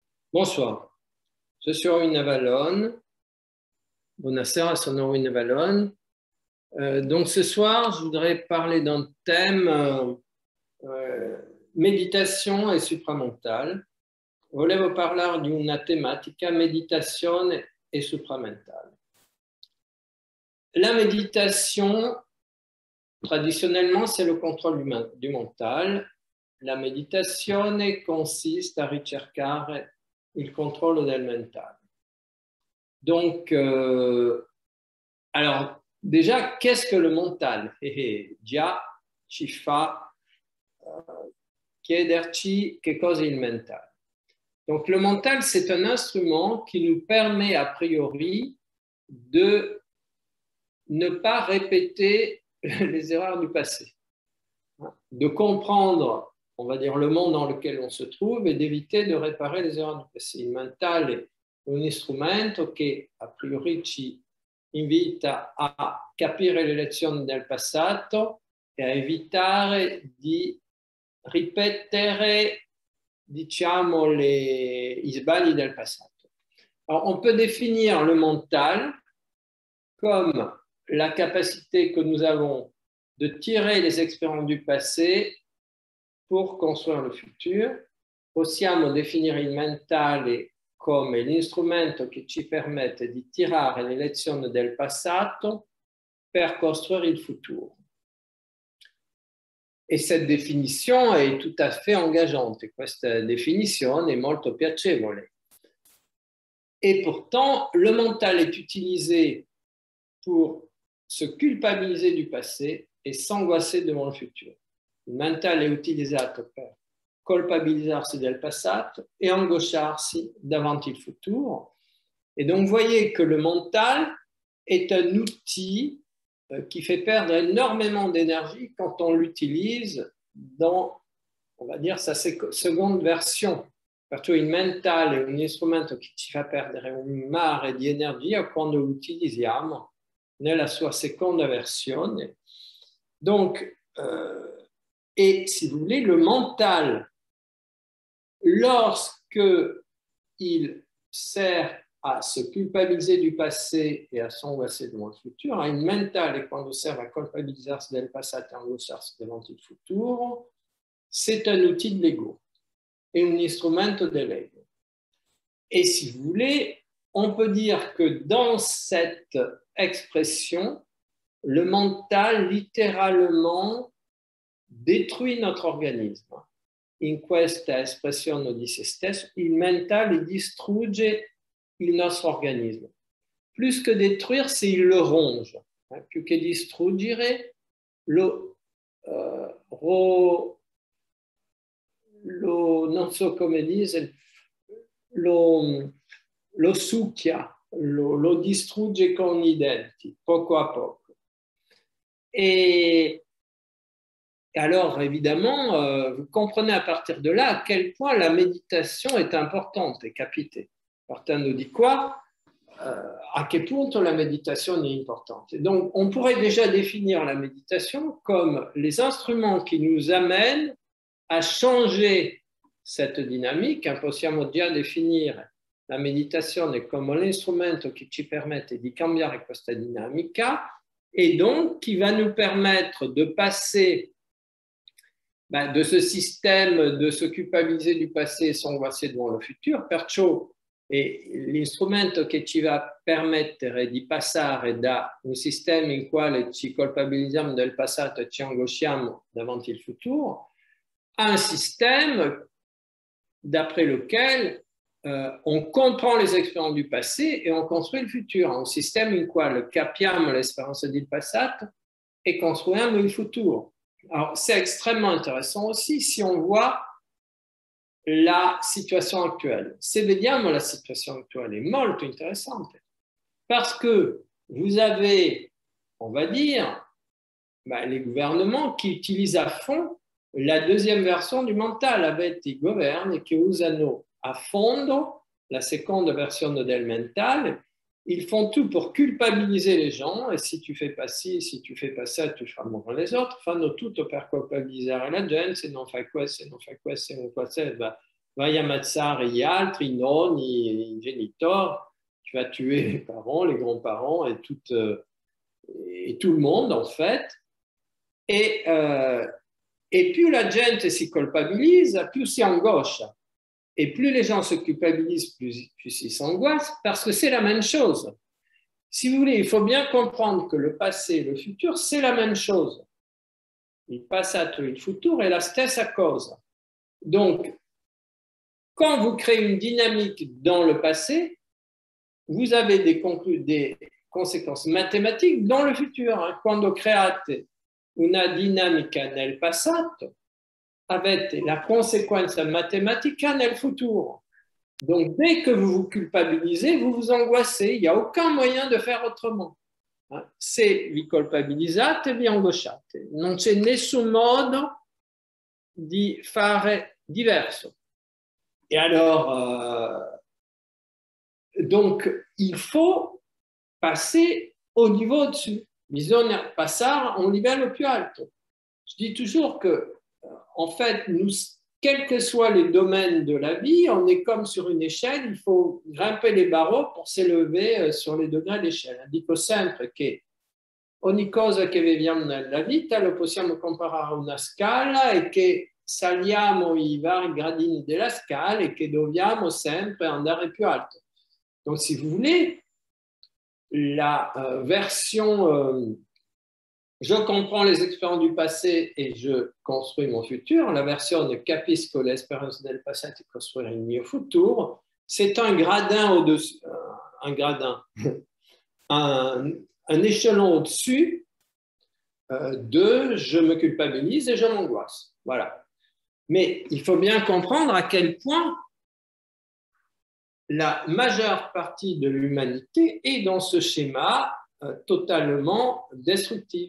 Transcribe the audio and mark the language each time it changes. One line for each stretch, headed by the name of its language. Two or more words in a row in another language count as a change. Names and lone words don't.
French: Bonsoir, je suis Erwin Avalon.
Italian: Buonasera, sono Erwin Avalon.
French: Donc ce soir, je voudrais parler d'un thème méditation e supramentale.
Italian: Volevo parlare di una tematica meditazione e supramentale.
French: La méditation, traditionnellement, c'est le contrôle du mental.
Italian: La meditazione consiste a ricercare il controllo del mentale.
French: Donc, alors, déjà, qu'est-ce que le mental?
Italian: Già ci fa chiederci che cosa è il mental.
French: Donc, le mental, c'est un instrument qui nous permet a priori de ne pas répéter les erreurs du passé, de comprendre, on va dire, le monde dans lequel on se trouve et d'éviter de réparer les erreurs du passé.
Italian: Il mental è un strumento che a priori ci invita a capire le lezioni del passato e a evitare di ripetere, diciamo, i sbagli del passato.
French: Alors, on peut définir le mental comme la capacité que nous avons de tirer les expériences du passé pour construire le futur.
Italian: Possiamo definire il mentale come l'instrumento che ci permette di tirare le lezioni del passato per costruire il futuro.
French: E cette définition est tout à fait engageante.
Italian: Questa definizione è molto piacevole.
French: Et pourtant, le mental est utilisé pour se culpabiliser du passé et s'angoisser devant le futur.
Italian: Il mental è utilizzato per colpabilizzarsi del passato e angosciarsi davanti il futuro.
French: Et donc, vous voyez que le mental est un outil qui fait perdre énormément d'énergie quand on l'utilise dans, on va dire, sa seconde version.
Italian: Perciò il mentale è un strumento che ci fa perdere un mare di energia quando lo utilizziamo nella sua seconda versione.
French: Donc, et si vous voulez, le mental, lorsque il sert à se culpabiliser du passé et à s'angoisser devant le futur,
Italian: il mentale quando serve a colpabilizzarsi del passato e angosciarsi davanti il futuro,
French: c'est un outil de l'ego,
Italian: è un strumento dell'ego.
French: Et si vous voulez, on peut dire que dans cette expression, le mental littéralement détruit notre organisme.
Italian: In questa espressione di se stesso, il mentale distrugge il nostro organisme.
French: Plus que détruire, c'est il le ronge.
Italian: Più che distruggere, non so come dire, lo succhia, lo distrugge con i denti, poco a poco.
French: Et alors, évidemment, vous comprenez à partir de là à quel point la méditation est importante et capitale.
Italian: Partendo di qua, a che punto la
French: méditation est importante. Et donc, on pourrait déjà définir la méditation comme les instruments qui nous amènent à changer cette dynamique.
Italian: Possiamo già definire la meditazione come l'instrumento che ci permette di cambiare questa dinamica
French: et donc qui va nous permettre de passer de ce système de se culpabiliser du passé e s'angoisser devant le futur.
Italian: Perciò è l'instrumento che ci va a permettere di passare da un sistema in quale ci colpabilizziamo del passato e ci angosciamo davanti il futuro a un
French: système d'après lequel on comprend les expériences du passé et on construit
Italian: il futuro, un sistema in quale capiamo l'esperienza del passato e costruiamo il futuro.
French: Alors, c'est extrêmement intéressant aussi si on voit la situation actuelle.
Italian: Se vediamo la
French: situation actuelle
Italian: è molto interessante
French: parce que vous avez, on va dire, les gouvernements qui utilisent à fond la deuxième version du mental.
Italian: Avete i governi che usano a fondo la seconda versione del mentale.
French: Ils font tout pour culpabiliser les gens, et si tu fais pas ci, si tu fais pas ça, tu feras mourir les autres.
Italian: Fanno tutto per colpabilizzare la gente, se non fai questo, se non fai questo, se non fai questo, vai ammazzare gli altri, i nonni, i genitori,
French: tu vas tuer les parents, les grands-parents et tout le monde en fait. Et, et plus
Italian: la gente si colpabilise, plus si angoscia.
French: Et plus les gens se culpabilisent, plus ils s'angoissent, parce que c'est la même chose. Si vous voulez, il faut bien comprendre que le passé et le futur, c'est la même chose.
Italian: Il passato e il futuro è la stessa cosa.
French: Donc, quand vous créez une dynamique dans le passé, vous avez des conséquences mathématiques dans le futur.
Italian: Quando create una dinamica nel passato, avete la conseguenza matematica nel futuro.
French: Donc, dès que vous vous culpabilisez, vous vous angoissez. Il n'y a aucun moyen de faire autrement.
Italian: Se vi colpabilizzate, vi angosciate. Non c'è nessun modo di fare diverso.
French: Et alors, donc, il faut passer au niveau au-dessus.
Italian: Bisogna passare a un livello più alto.
French: Je dis toujours que, en fait, nous, quels que soient les domaines de la vie, on est comme sur une échelle, il faut grimper les barreaux pour s'élever sur les degrés d'échelle.
Italian: Dico sempre che ogni cosa che viviamo nella vita lo possiamo comparare a una scala e che saliamo i vari gradini della scala et che dobbiamo sempre andare più alto.
French: Donc, si vous voulez, la version je comprends les expériences du passé et je construis mon futur, la version de
Italian: capisco le esperienze del passato e costruire il mio futuro,
French: c'est un gradin au-dessus, un gradin, un échelon au-dessus de je me culpabilise et je m'angoisse. Voilà. Mais il faut bien comprendre à quel point la majeure partie de l'humanité est dans ce schéma totalement destruttivo.